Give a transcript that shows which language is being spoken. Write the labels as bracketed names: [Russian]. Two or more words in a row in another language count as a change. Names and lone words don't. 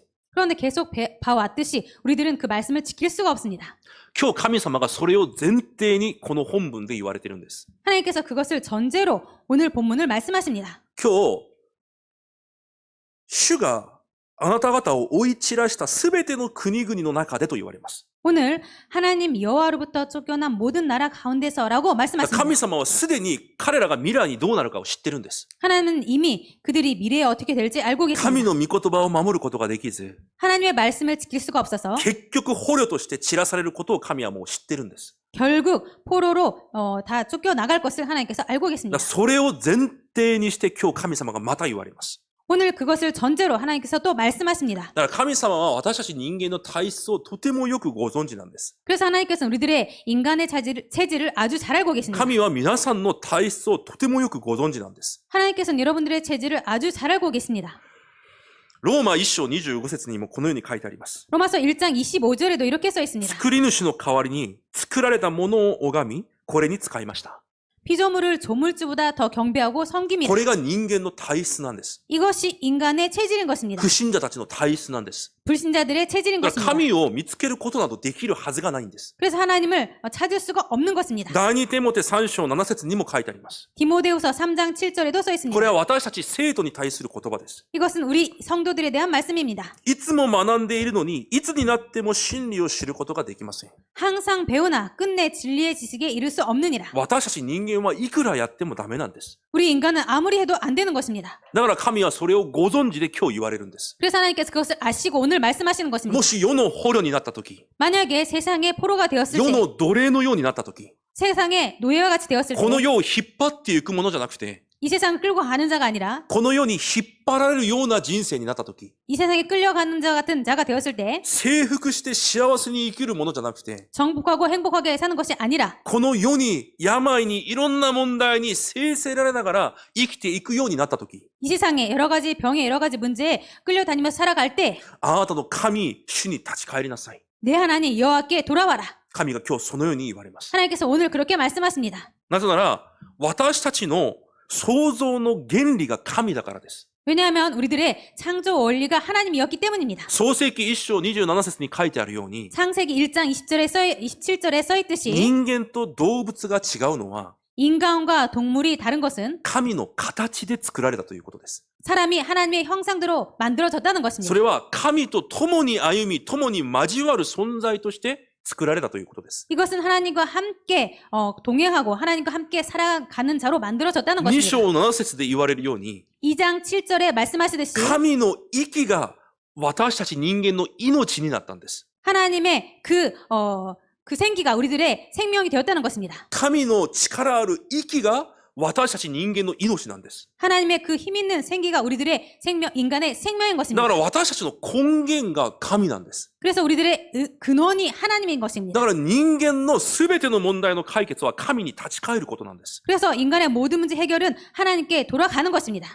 [Korean] 그런데 계속 봐왔듯이 우리들은 그 말씀을 지킬 수가 없습니다. [Japanese] 今日神様がそれを前提にこの本文で言われているんです。 [Korean] 하나님께서 그것을 전제로 오늘 본문을 말씀하십니다. [Japanese] 今日、主があなた方を追い散らしたすべての国々の中でと言われます。 [Korean] 오늘 하나님 여호와로부터 쫓겨난 모든 나라 가운데서라고 [Japanese] 神 [Korean] 말씀하십니다. [Japanese] 様はすでに彼らが未来にどうなるかを知ってるんです。 [Korean] 하나님은 이미 그들이 미래에 어떻게 될지 알고 [Japanese] 神 [Korean] 계십니다. [Japanese] の御言葉を守ることができず、 [Korean] 하나님의 말씀을 지킬 수가 없어서 [Japanese] 結局捕虜として散らされることを神はもう知ってるんです。 [Korean] 결국 포로로 다 쫓겨나갈 것을 하나님께서 알고 [Japanese] だから [Korean] 계십니다. [Japanese] それを前提にして今日神様がまた言われます。 [Korean] 오늘 그것을 전제로 하나님께서 또 말씀하십니다. [Japanese] だから神様は私たち人間の体質をとてもよくご存知なんです。 [Korean] 그래서 하나님께서는 우리들의 인간의 체질을 아주 잘 알고 계십니다. [Japanese] 神は皆さんの体質をとてもよくご存知なんです。 [Korean] 하나님께서는 여러분들의 체질을 아주 잘 알고 계십니다. [Japanese] ローマ1章25節にもこのように書いてあります。 [Korean] 로마서 1장 25절에도 이렇게 써 있습니다. [Japanese] 作り主の代わりに作られたものを拝み、これに使いました。 [Korean] 피조물을 조물주보다 더 경배하고 섬깁니다. [Japanese] これが人間の体質なんです。 [Korean] 이것이 인간의 체질인 것입니다. [Japanese] 不信者たちの体質なんです。 [Korean] 불신자들의 체질인 [Japanese] だから [Korean] 것입니다. [Japanese] 神を見つけることなどできるはずがないんです。 [Korean] 그래서 하나님을 찾을 수가 없는 것입니다. [Japanese] 第2テモテ3章7節にも書いてあります。 [Korean] 디모데후서 3장 7절에도 써 [Japanese] これ [Korean] 있습니다. [Japanese] は私たち生徒に対する言葉です。 [Korean] 이것은 우리 성도들에 대한 말씀입니다. [Japanese] いつも学んでいるのに、いつになっても真理を知ることができません。 [Korean] 항상 배우나 끝내 진리의 지식에 이를 수 없느니라. [Japanese] 私たち人間はいくらやってもダメなんです。 [Korean] 우리 인간은 아무리 해도 안 되는 것입니다. [Japanese] だから神はそれをご存知で今日言われるんです。 [Korean] 그래서 하나님께서 그것을 아시고 오늘 말씀하시는 것입니다. [Japanese] もし世の捕虜になったとき、 [Korean] 만약에 세상의 포로가 되었을 [Japanese] 世 [Korean] 때, [Japanese] の奴隷のようになったとき、 [Korean] 세상의 노예와 같이 되었을 [Japanese] この [Korean] 때, [Japanese] 世を引っ張っていくものじゃなくて、 [Korean] 이 세상을 끌고 가는 자가 아니라 [Japanese] この世に引っ張られるような人生になったとき、 [Korean] 이 세상에 끌려가는 자 같은 자가 되었을 때 [Japanese] 征服して幸せに生きるものじゃなくて、 [Korean] 정복하고 행복하게 사는 것이 아니라 [Japanese] この世に、病に、いろんな問題に制せられながら生きていくようになったとき、 [Korean] 이 세상에 여러 가지 병에 여러 가지 문제에 끌려다니며 살아갈 때 [Japanese] あなたの神、主に立ち返りなさい。 [Korean] 내 하나님 여호와께 돌아와라. [Japanese] 神が今日そのように言われます。 [Korean] 하나님께서 오늘 그렇게 말씀하십니다. [Japanese] なぜなら、私たちの創造の原理が神だからです。 [Korean] 왜냐하면 우리들의 창조 원리가 하나님이었기 때문입니다. [Japanese] 創世記1章27節に書いてあるように、 [Korean] 창세기 1장 27절에 써있듯이 [Japanese] 人間と動物が違うのは、 [Korean] 인간과 동물이 다른 것은 [Japanese] 神の形で作られたということです。 [Korean] 사람이 하나님의 형상대로 만들어졌다는 [Japanese] そ [Korean] 것입니다. [Japanese] れは神と共に歩み、共に交わる存在として作られたということです。 [Korean] 이것은 하나님과 함께 동행하고 하나님과 함께 살아가는 자로 만들어졌다는 2 것입니다. [Japanese] 章7節で言われるように、 [Korean] 2장 7절에 말씀하시듯이 [Japanese] 神の息が私たち人間の命になったんです。 [Korean] 하나님의 그 생기가 우리들의 생명이 되었다는 것입니다. [Japanese] 神の力ある息が私たち人間の命なんです。 [Korean] 하나님의 그 힘 있는 생기가 우리들의 인간의 생명인 [Japanese] だ [Korean] 것입니다. [Japanese] から私たちの根源が神なんです。 [Korean] 그래서 우리들의 근원이 하나님인 [Japanese] だ [Korean] 것입니다. [Japanese] から人間の全ての問題の解決は神に立ち返ることなんです。 [Korean] 그래서 인간의 모든 문제 해결은 하나님께 돌아가는 것입니다.